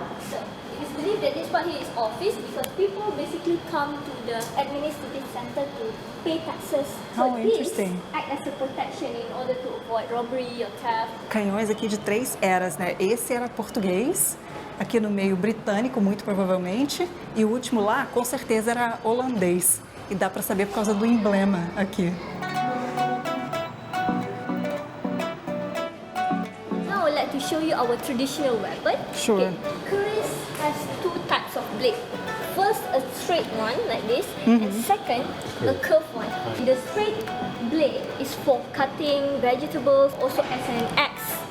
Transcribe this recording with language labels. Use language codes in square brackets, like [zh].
[en] So it is believed that this part here is office because people basically come to the administrative center to pay taxes. So Oh, interesting. this act as a protection in order to avoid robbery or theft. [pt] Canhões aqui de 3 eras, né? Esse era português, aqui no meio britânico, muito provavelmente, e o último lá, com certeza, era holandês. E dá para saber por causa do emblema aqui. [en] Now I would like to show you our traditional weapon. Sure. Okay. Keris has 2 types of blade. First, a straight one like this, and second, a curved one. The straight blade is for cutting vegetables, also as an axe.